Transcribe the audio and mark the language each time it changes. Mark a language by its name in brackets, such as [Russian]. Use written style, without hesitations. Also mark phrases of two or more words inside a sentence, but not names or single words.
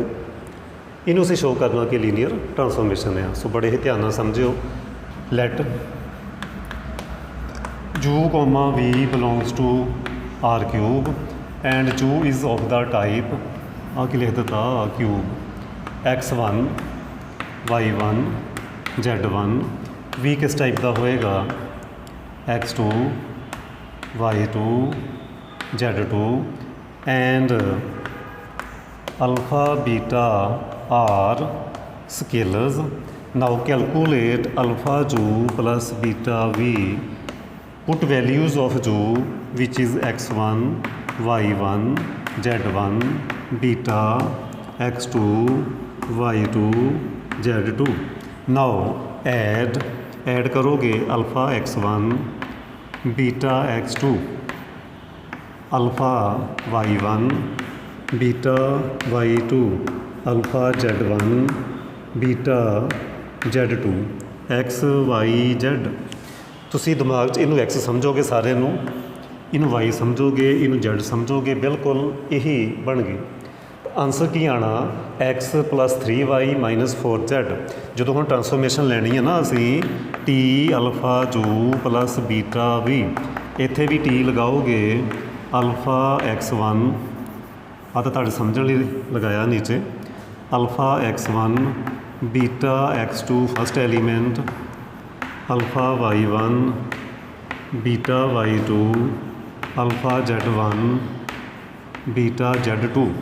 [Punjabi] ਇਹਨੂੰ ਅਸੀਂ ਸ਼ੋਅ ਕਰਨਾ ਕਿ [English] linear transformation [Punjabi] ਆ। ਸੋ ਬੜੇ ਹੀ ਧਿਆਨ ਨਾਲ ਸਮਝਿਓ। [English] let u comma v belongs to R cube and u is of the type, [Punjabi] ਆ ਕੀ ਲਿਖ ਦਿੱਤਾ, [English] ਕਿਊਬ x1 y1 z1। [Punjabi] ਵੀ ਕਿਸ ਟਾਈਪ ਦਾ ਹੋਏਗਾ, [English] x2 y2 z2 and alpha beta are scalars. now calculate alpha u plus beta v. put values of u which is x1 y1 z1 beta x2 y2 z2. now add करोगे alpha x1 beta x2 alpha y1 beta y2 alpha Z1 beta Z2 x y z. [Punjabi] ਤੁਸੀਂ ਦਿਮਾਗ 'ਚ ਇਹਨੂੰ ਐਕਸ ਸਮਝੋਗੇ ਸਾਰੇ ਨੂੰ, ਇਹਨੂੰ ਵਾਈ ਸਮਝੋਗੇ, ਇਹਨੂੰ ਜ਼ੈਡ ਸਮਝੋਗੇ, ਬਿਲਕੁਲ ਇਹੀ ਬਣ ਗਈ। ਆਂਸਰ ਕੀ ਆਣਾ x + 3y - 4z। ਜਦੋਂ ਹੁਣ ਟ੍ਰਾਂਸਫੋਰਮੇਸ਼ਨ ਲੈਣੀ ਹੈ ਨਾ ਅਸੀਂ [English] T alpha u plus beta v, [Punjabi] ਇੱਥੇ ਵੀ ਟੀ ਲਗਾਓਗੇ [English] alpha x1 [Punjabi] ਆ ਤਾਂ ਤੁਹਾਡੇ ਸਮਝਣ ਲਈ ਲਗਾਇਆ ਨੀਚੇ, [English] alpha x1 beta x2 first element, alpha y1 beta y2 alpha z1 beta z2.